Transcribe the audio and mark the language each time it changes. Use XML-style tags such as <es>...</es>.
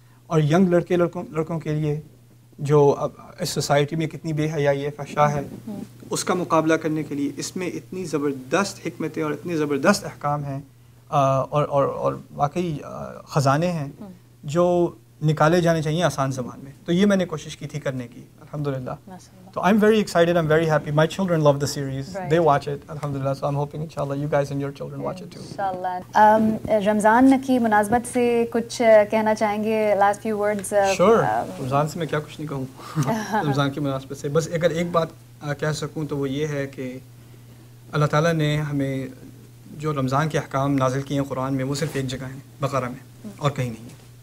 <ur>اور ینگ لڑکوں کے لیے جو اب اس سوسائٹی میں کتنی بے حیائی ہے، فحشا ہے، اس کا مقابلہ کرنے کے لیے اس میں اتنی زبردست حکمتیں اور اتنی زبردست احکام ہیں اور واقعی خزانے ہیں جو نکالے جانے چاہیے آسان زبان میں. تو یہ میں نے کوشش کی تھی کرنے کی الحمدللہ. تو</ur> <en>I am very excited, I am very happy. My children love the series, they watch it الحمدللہ. So I am hoping انشاءاللہ you guys and your children watch it too. انشاءاللہ.</en> <ur>رمضان کی مناسبت سے کچھ کہنا چاہیں گے،</ur> <en>Last few words? Sure.</en> <ur>رمضان سے میں کیا کچھ نہیں کہوں رمضان کی مناسبت سے. بس اگر ایک بات کہہ سکوں تو وہ یہ ہے کہ اللہ تعالیٰ نے ہمیں جو رمضان کے احکام نازل کیے ہیں قرآن میں، وہ صرف ایک جگہ ہیں، بقرہ میں، اور کہیں نہیں ہے.</ur>